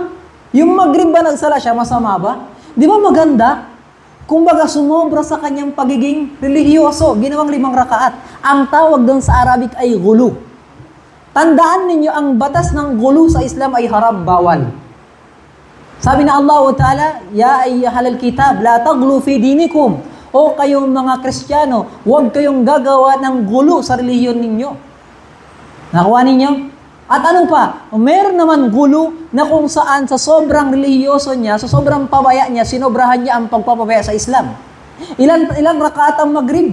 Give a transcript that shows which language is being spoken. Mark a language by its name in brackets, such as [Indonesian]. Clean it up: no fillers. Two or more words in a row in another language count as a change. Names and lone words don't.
[Filipino] Yung Maghrib ba nagsala siya, masama ba? Di ba maganda? Kumbaga sumobra sa kanyang pagiging religyoso, ginawang 5 rakaat. Ang tawag doon sa Arabic ay gulo. Tandaan ninyo, ang batas ng gulo sa Islam ay haram, bawal. Sabi na Allah Ta'ala, [Arabic] يا أهل الكتاب لا تغلوا في دينكم, [Filipino] O kayong mga Kristiyano, huwag kayong gagawa ng gulo sa relihiyon ninyo. Nakuha ninyo? At ano pa, meron naman gulo na kung saan sa sobrang relihiyoso niya, sa sobrang pabaya niya, sinobrahan niya ang pagpapabaya sa Islam. Ilang rakaat ang Maghrib?